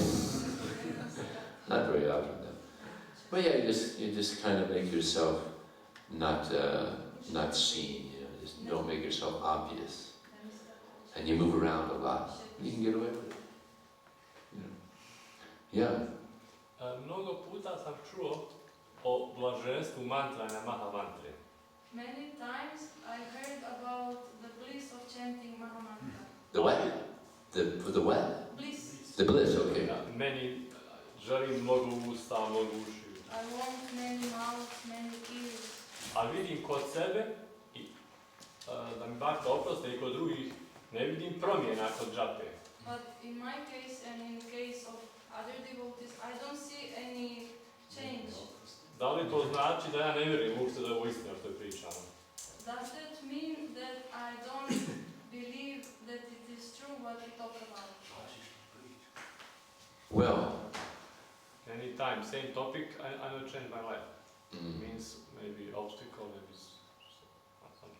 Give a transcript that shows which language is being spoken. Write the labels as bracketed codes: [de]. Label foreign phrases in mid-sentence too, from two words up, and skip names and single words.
[en] Not very often though. But yeah, you just kind of make yourself not seen, just don't make yourself obvious. And you move around a lot, you can get away with it. Yeah. [bs] Mnogo puta sam čuo o blaženstvu mantranja Mahamantre. [en] Many times I heard about the bliss of chanting Mahamantra. The what? The what? Bliss. The bliss, okay. [bs] Meni želim mnogo usta, mnogo uši. [en] I want many mouths, many ears. [bs] A vidim kod sebe, i da mi Bhakta oproste i kod drugih, ne vidim promjena kod džape. [en] But in my case and in case of other devotees, I don't see any change. [bs] Da li to znači da ja ne vjerujem uopšte da je ovo istina što je pričano? [en] Does that mean that I don't believe that it is true what we talk about? Well, Anytime, same topic, I don't change my life. Means maybe obstacle, maybe something.